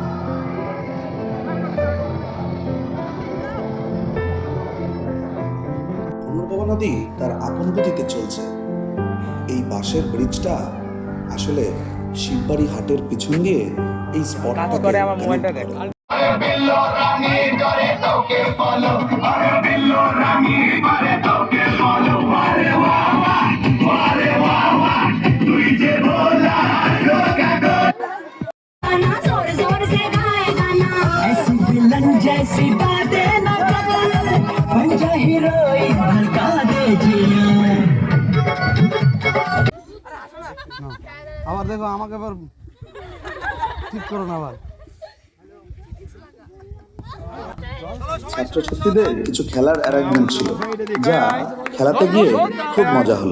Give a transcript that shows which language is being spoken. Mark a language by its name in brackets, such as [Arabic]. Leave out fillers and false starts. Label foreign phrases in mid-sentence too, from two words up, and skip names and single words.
[Bangla] পুনর্ভবা নদী তার আপন গতিতে চলছে। এই বাঁশের ব্রিজটা আসলে শিববাড়ি হাটের পিছন দিয়ে এই স্পটটাকে connect করে। [Hindi] जोर जोर से गाए गाना ऐसी विलन जैसी बातें न कर बन जा हीरोइन धड़का दे जिया [Bangla] আবার দেখো, আমাকে আবার ঠিক করো না আবার। ছাত্রছাত্রীদের কিছু খেলার অ্যারেঞ্জমেন্ট ছিল, যা খেলাতে গিয়ে খুব মজা হলো।